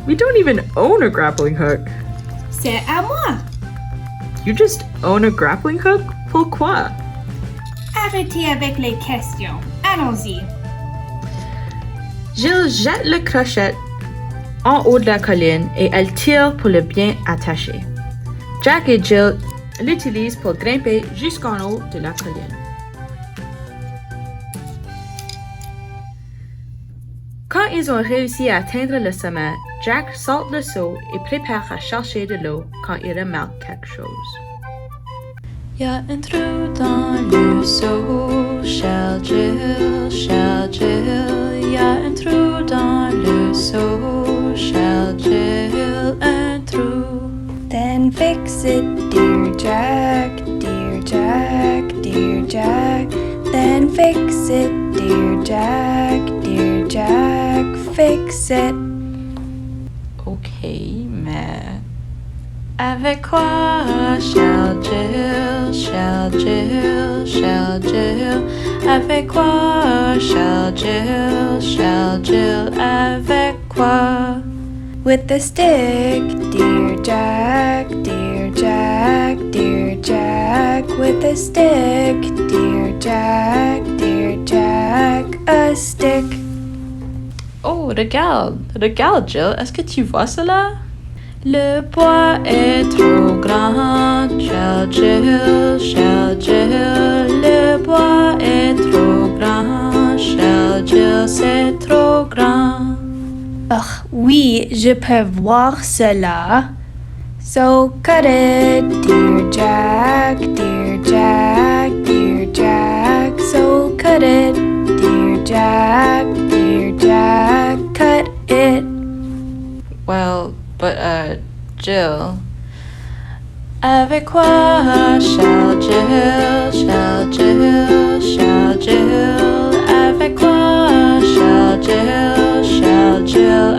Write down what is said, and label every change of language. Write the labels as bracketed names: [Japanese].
[English] We don't even own a grappling hook. [French] C'est à moi. [English] You just own a grappling hook? [French] Pourquoi? Arrêtez avec les questions. Allons-y. Jill jette le crochet en haut de la colline et elle tire pour le bien attacher. Jack et Jill l'utilisent pour grimper jusqu'en haut de la colline. Quand ils ont réussi à atteindre le sommet, Jack saute le seau et prépare à chercher de l'eau quand il remarque quelque chose. Y a un trou dans le seau, chère Jill, chère Jill. Y a un trou dans le seau, chère Jill, un trou. [English] Then fix it, dear Jack, dear Jack, dear Jack. Then fix it, dear Jack, dear Jack, fix it. [French] Ok, mais avec quoi, chère Jill, chère Jill, chère Jill? Avec quoi, chère Jill, chère Jill? Avec quoi? [English] With the stick, dear Jack, dear Jack, dear Jack. With a stick, dear Jack, dear Jack, a stick. [French] Oh, regarde Jill, est-ce que tu vois cela? Le bois est trop grand, chère Jill, chère Jill. Le bois est trop grand, chère Jill, c'est trop grand. Oh, oui, je peux voir cela. [English] So cut it, dear Jack, dear Jack, dear Jack. So cut it, dear Jack, dear Jack, cut it. Well, but Jill. [French] Avec quoi, chère Jill, chère Jill, chère Jill? Avec quoi, chère Jill, chère Jill?